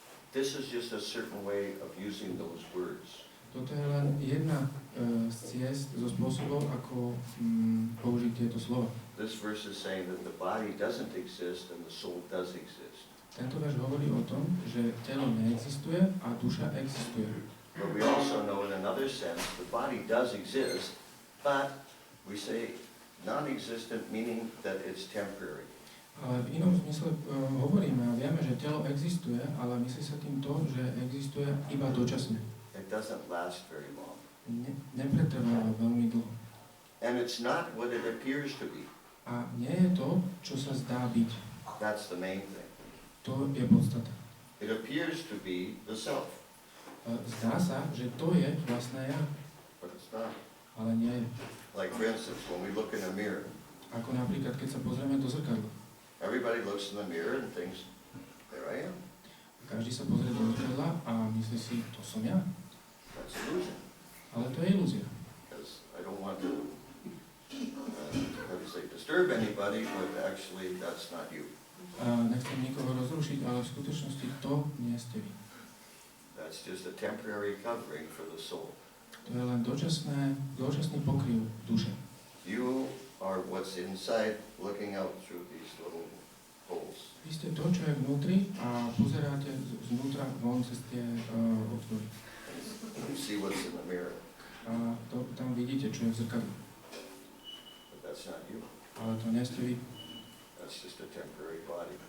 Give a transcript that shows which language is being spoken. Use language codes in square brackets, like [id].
[en] This is just a certain way of using those words. [sk] Toto je len jedna z ciest, zo spôsobov, ako použiť tieto slova. [en] This verse is saying that the body doesn't exist and the soul does exist. [sk] Tento verš hovorí o tom, že telo neexistuje a duša existuje. [en] But we also know in another sense the body does exist, but we say non-existent meaning that it's temporary. [sk] Ale v inom zmysle hovoríme a vieme, že telo existuje, ale myslí sa tým to, že existuje iba dočasne. [en] It doesn't last very long. [sk] Nepretrváva veľmi dlho. [en] And it's not what it appears to be. [sk] A nie je to, čo sa zdá byť. [en] That's the main thing. [sk] To je podstata. [en] It appears to be the self, [sk] Zdá sa, že to je vlastné ja, [en] but it's not. [sk] ale nie je. [en] Like for instance, when we look in a mirror, [sk] Ako napríklad, keď sa pozrieme do zrkadla. [en] everybody looks in the mirror and thinks, there I am. [sk] Každý sa pozrie do zrkadla a myslí si, to som ja. [en] That's illusion. [sk] Ale to je ilúzia. [en] Because I don't want to, how do you say, disturb anybody, but actually that's not you. [sk] Nechcem nikoho rozrušiť, ale v skutočnosti to nie ste vy. [en] That's just a temporary covering for the soul. [sk] To je len dočasný pokryv duše. [en] You are what's inside looking out through these little holes. [sk] Vy ste to, čo je vnútri a pozeráte znútra von cez tie otvory. [en] You see what's in the mirror, [sk] A tam vidíte, čo je v zrkadle. [en] but that's not you. [sk] Ale to nie ste vy. [en] That's just a temporary body.